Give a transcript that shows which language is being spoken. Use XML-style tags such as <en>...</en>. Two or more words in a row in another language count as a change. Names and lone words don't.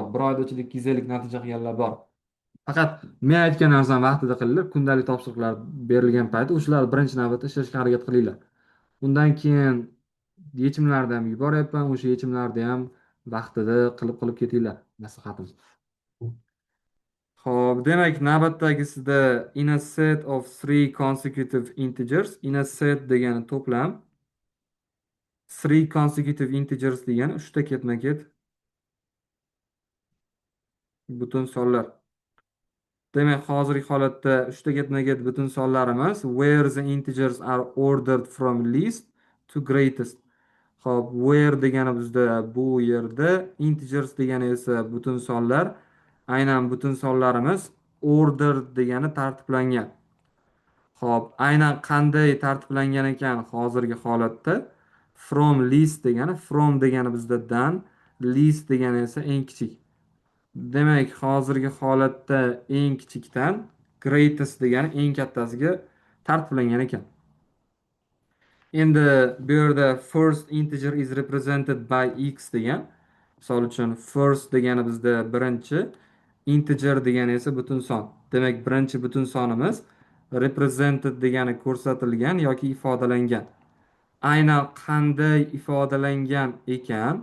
<uz>Bir oyda ichida 250 natija qilganlar bor. Faqat men aytgan narsani vaqtida qilinglar. Kundalik topshiriqlar berilgan payti o'shalarni birinchi navbatda ishlashga harakat qilinglar. Undan keyin yechimlarni ham yuboryapman. O'sha yechimlarni ham vaqtida qilib ketinglar. Maslahatim. Xo'p, demak, navbatdagisida</uz> <en>in a set of three consecutive integers. In a set</en> <uz>degani to'plam.</uz> <en>Three consecutive integers</en> <uz>degani uchta ketma-ket butun sonlar. Demak, hozirgi holatda uchta ketma-ket butun sonlarimiz</uz> <en>where the integers are ordered from least to greatest.</en> <uz>Xo'p, where degani bizda bu yerda, integers degani esa butun sonlar. Aynan butun sonlarimiz order degani tartiblangan. Xo'p, aynan qanday tartiblangan ekan hozirgi holatda?</uz> <en>From least</en> <uz>degani, from degani bizda dan, least degani esa eng kichik. Demak, hozirgi holatda eng kichikdan greatest degani eng kattasiga tartiblangan ekan. Endi bu yerda</uz> <en>first integer is represented by x degan.</en> <uz>Misol uchun first degani bizda birinchi, integer degani esa butun son. Demak, birinchi butun sonimiz represented degani ko'rsatilgan yoki ifodalangan. Aynan qanday ifodalangan ekan?</uz>